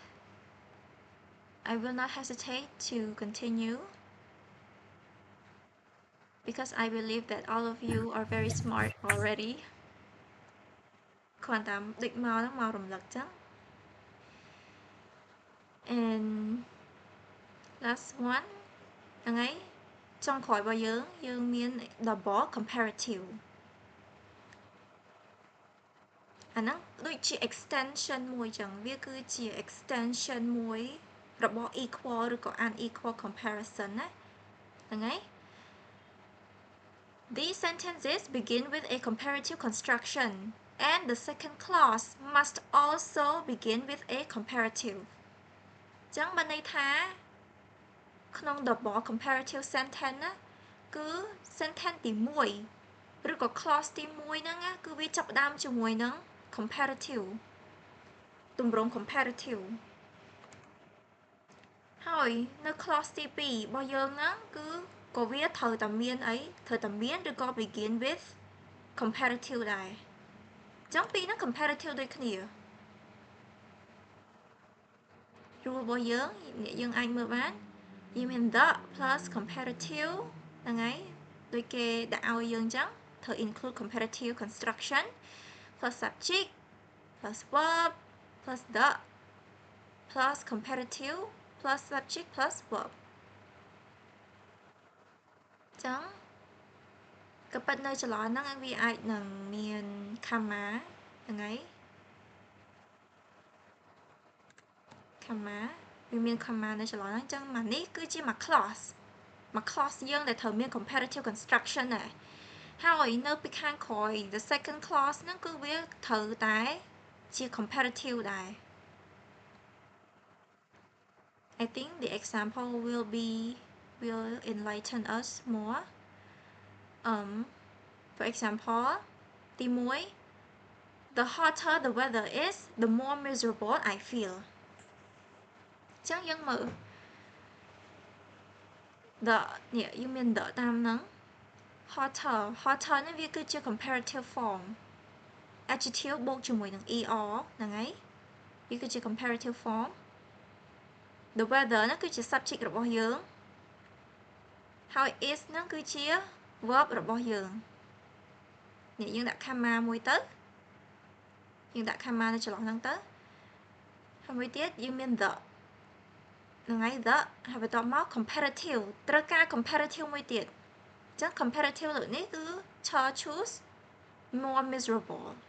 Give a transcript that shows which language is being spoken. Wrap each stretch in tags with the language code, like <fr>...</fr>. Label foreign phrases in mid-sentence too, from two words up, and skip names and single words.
<en>I will not hesitate to continue because I believe that all of you are very smart already</en> <km>គ្រាន់តែដូចមកហ្នឹងមករំលឹកចឹង</km> <en>and last one</en> <km>ហ្នឹងហើយចុងក្រោយរបស់យើងមាន</km> <en>double comparative</en> <km>អាហ្នឹងដូចជា extension មួយចឹងវាគឺជា extension មួយរបស់ equal ឬក៏</km> <en>unequal comparison</en> <km>ណាហ្នឹងហើយ</km> <en>These sentences begin with a comparative construction and the second clause must also begin with a comparative</en> <km>ចឹងបានន័យថាក្នុង</km> <en>double comparative sentence</en> <km>ណាគឺ</km> <en>sentence</en> <km>ទី1ឬក៏</km> <en>clause</en> <km>ទី1ហ្នឹងគឺវាចាប់ផ្ដើមជាមួយនឹង</km> <en>comparative</en> <km>ទម្រង់ comparative ហើយនៅ clause ទី2របស់យើងហ្នឹងគឺក៏វាត្រូវតែមានអីត្រូវតែមានឬក៏</km> <en>begin with comparative</en> <km>ដែរអញ្ចឹងពីរហ្នឹង comparative ដូចគ្នា</km> <en>rule</en> <km>របស់យើងអាចមើលបានយើងមាន</km> <en>the plus comparative</en> <km>ហ្នឹងហើយដូចគេដាក់ឲ្យយើងអញ្ចឹងត្រូវ</km> <en>include comparative construction plus subject plus verb plus the plus comparative plus subject plus verb</en> <km>អញ្ចឹងក៏ប៉ុន្តែនៅចន្លោះហ្នឹងវាអាចនឹងមាន comma ហ្នឹងហើយ comma វាមាន comma នៅចន្លោះហ្នឹងអញ្ចឹងមកនេះគឺជាមួយ clause មួយ clause យើងដែលត្រូវមាន</km> <en>comparative construction</en> <km>ដែរហើយនៅពីខាងក្រោយ</km> <en>the second clause</en> <km>ហ្នឹងគឺវាត្រូវតែជា comparative ដែរ</km> <en>I think the example will enlighten us more for example ទី1 the hotter the weather is the more miserable I feel</en> <km>អញ្ចឹងយើងមើល</km> <en>the</en> <km>នេះយើងមាន</km> <en>the តាម</en> <km>ហ្នឹង hotter នេះវាគឺជា</km> <en>comparative form adjective</en> <km>បូកជាមួយនឹង er ហ្នឹងហើយវាគឺជា comparative form</km> <en>the weather</en> <km>ហ្នឹងគឺជា subject របស់យើងហើយ is ហ្នឹងគឺជា verb របស់យើងនេះយើងដាក់ comma មួយទៅយើងដាក់ comma នៅចន្លោះហ្នឹងទៅហើយមួយទៀតយើងមាន the ហ្នឹងហើយ the ហើយបន្ទាប់មក comparative ត្រូវការ comparative មួយទៀតអញ្ចឹង comparative លើនេះគឺ</km> <en>choose more miserable</en>